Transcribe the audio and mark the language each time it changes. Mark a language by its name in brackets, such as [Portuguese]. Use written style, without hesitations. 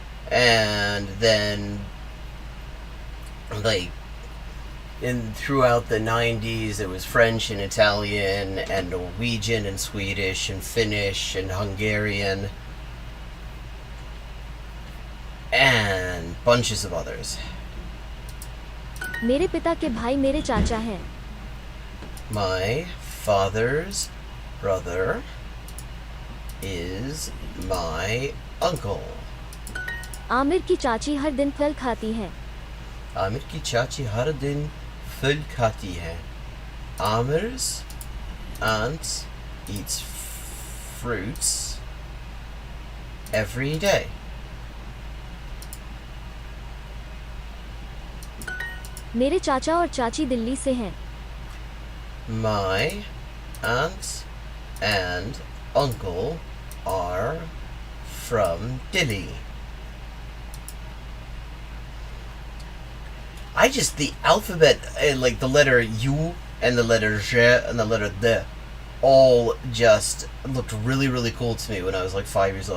[English] And then throughout the 90s it was French and Italian and Norwegian and Swedish and Finnish and Hungarian and bunches of others. [Hindi] मेरे पिता के भाई मेरे चाचा हैं. [English] My father's brother is my uncle. [Hindi] Aamir की चाची हर दिन फल खाती है. आमिर की चाची हर दिन फल खाती है. [English] Amir's aunt eats fruits every day. [Hindi] मेरे चाचा और चाची दिल्ली से हैं. [English] My aunt and uncle are from Delhi. The alphabet, like the letter U and the letter J and the letter D, all just looked really, really cool to me when I was like 5 years old.